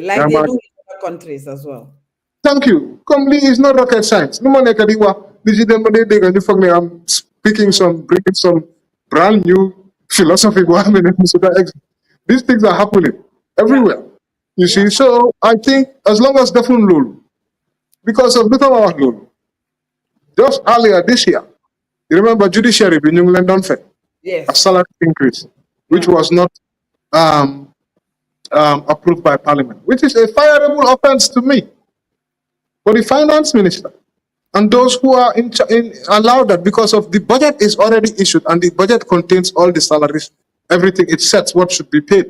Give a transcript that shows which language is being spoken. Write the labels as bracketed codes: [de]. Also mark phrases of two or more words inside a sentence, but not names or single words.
[en] Like they do in other countries as well. Thank you. Company is not rocket science. I'm bringing some brand new philosophy. These things are happening everywhere. You see, so I think as long as [wo] defuñ loolu, [en] because of [wo] lu tax ma wax loolu, [en] just earlier this year, you remember judiciary bi [wo] ñu ngi leen doon fekk a [en] Yes. salary increase, which Yeah. was not um, approved by Parliament, which is a fireable offense to me. For the finance minister and those who are allowed that, because of the budget is already issued and the budget contains all the salaries, everything, it sets what should be paid.